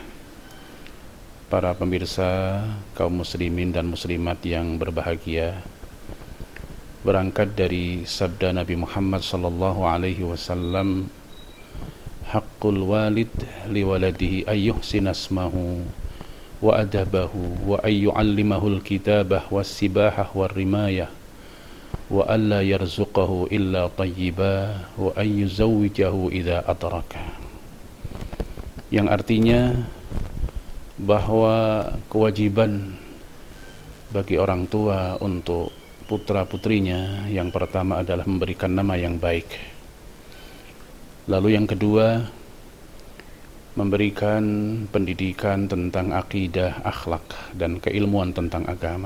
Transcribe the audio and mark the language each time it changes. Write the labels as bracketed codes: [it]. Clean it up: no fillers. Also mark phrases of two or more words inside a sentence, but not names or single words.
[id] Para pemirsa kaum muslimin dan muslimat yang berbahagia, berangkat dari sabda Nabi Muhammad [ar] صلى الله عليه وسلم, حق الوالد لولده أن يحسن اسمه وأدبه وأن يعلمه الكتابة والسباحة والرماية وألا يرزقه إلا طيبا وأن يزوجه إذا أدرك. [id] Yang artinya bahwa kewajiban bagi orang tua untuk putra-putrinya yang pertama adalah memberikan nama yang baik. Lalu yang kedua, memberikan pendidikan tentang akidah, akhlak, dan keilmuan tentang agama.